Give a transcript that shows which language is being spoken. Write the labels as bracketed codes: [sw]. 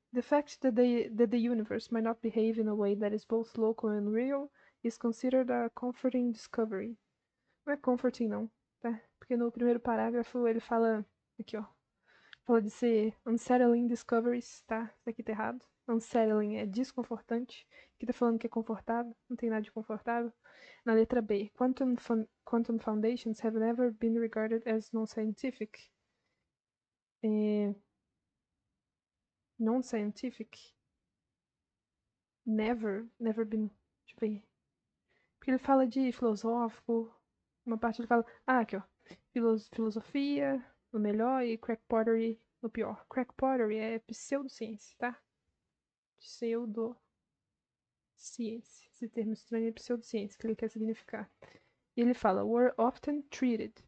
[en] The fact that the universe might not behave in a way that is both local and real is considered a comforting discovery. [pt] Não é comforting, não, tá? Porque no primeiro parágrafo ele fala. Aqui, ó. Fala de ser [en] unsettling discoveries, [pt] tá? Isso aqui tá errado. Unsettling é desconfortante. Aqui tá falando que é confortável. Não tem nada de confortável. Na letra B, [en] quantum foundations have never been regarded as non-scientific. Non-scientific. Never been. [pt] Deixa eu ver. Porque ele fala de filosófico. Uma parte ele fala. Ah, aqui, ó. Filosofia no melhor e [en] crack pottery [pt] no pior. [en] Crack pottery [pt] é pseudociência, tá? Pseudociência. Esse termo estranho é pseudociência, que ele quer significar. E ele fala, [en] were often treated.